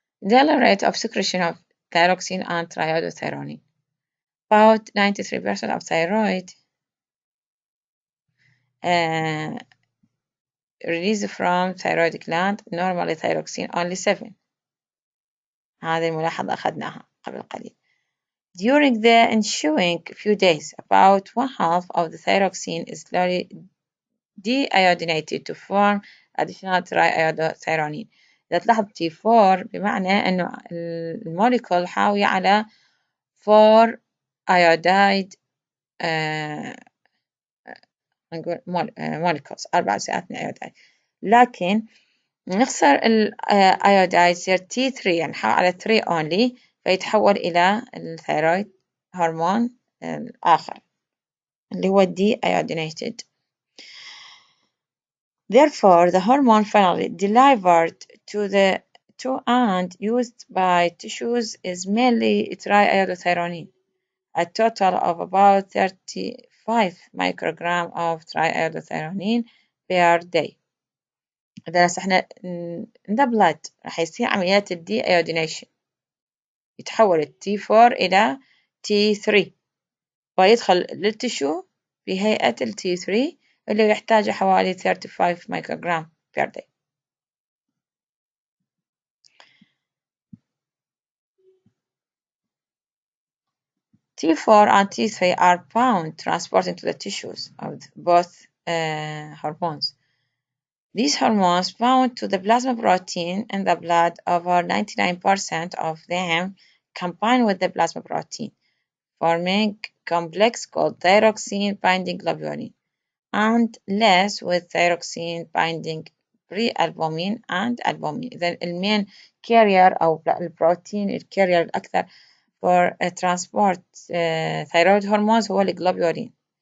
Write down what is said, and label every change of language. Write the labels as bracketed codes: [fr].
[en] Daily rate of secretion of thyroxine and iodothyronine. About 93% of thyroid released from thyroid gland. Normally thyroxine only 7. [ar] هذه الملاحظة أخذناها قبل قليل. [en] During the ensuing few days, about 1/2 of the thyroxine is slowly deiodinated to form additional triiodothyronine. [ar] إذا تلاحظ T4 بمعنى أنه الموليكول حاوية على 4 iodide نقول molecules 4 جزيئات من iodide. لكن نخسر iodide يصير T3 يعني نحول على 3 only فيتحول إلى الثيرويد هرمون الآخر اللي هو deiodinated. [en] Therefore, the hormone finally delivered to and used by tissues is mainly triiodothyronine, a total of about 35 microgram of triiodothyronine per day. [ar] إذا احنا in the blood راح يصير عمليات الديأيودينيشن يتحول T4 إلى T3 ويدخل للتشو بهيئة T3 اللي يحتاج حوالي 35 مايكروغرام per day. [en] T4 and T3 are bound transporting to the tissues of both hormones. These hormones bound to the plasma protein in the blood. Over 99% of them combine with the plasma protein, forming complex called thyroxine-binding globulin, and less with thyroxine-binding prealbumin and albumin. [ar] إذا المين carrier أو البروتين الكارير الأكثر for transport thyroid hormones هو الجلوبولين.